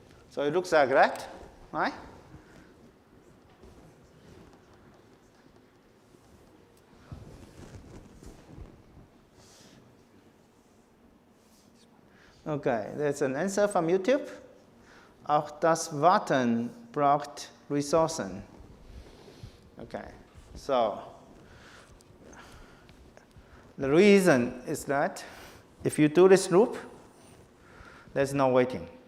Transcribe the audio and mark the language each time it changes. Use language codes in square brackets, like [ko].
[en] So it looks like that, right? Okay, there's an answer from YouTube. [de] Auch das Warten braucht Ressourcen. [en] Okay, so the reason is that if you do this loop, there's no waiting.